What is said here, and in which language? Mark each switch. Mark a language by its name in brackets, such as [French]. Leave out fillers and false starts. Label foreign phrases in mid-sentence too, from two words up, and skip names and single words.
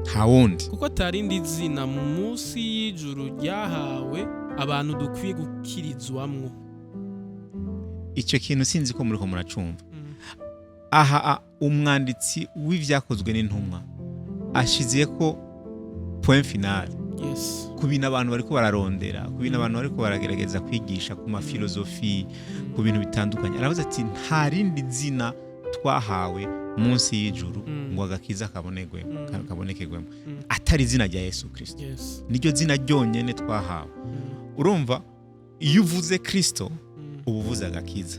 [Rundi] nta wundi, kuko atarindi zina munsi y'ijuru ryahawe abantu dukwiye gukirizwamwo. Icyo kintu sinzi ko muri ko muracumva. Aha umwanditsi w'ivyakozwe n'intumwa ashiziye ko [French] point final. [Rundi] Yes. Ku bintu abantu bariko bararondera, ku bintu abantu bariko baragerageza kwigisha ku mafilozofi, ku bintu bitandukanye, aravuze ati nta rindi zina twahawe munsi y'ijuru ngo agakiza kabonekegwemo atari izina rya Yesu Kristo. Yes. Niryo zina ryonyene twahawe. Urumva, iyo uvuze Kristo uba uvuze agakiza.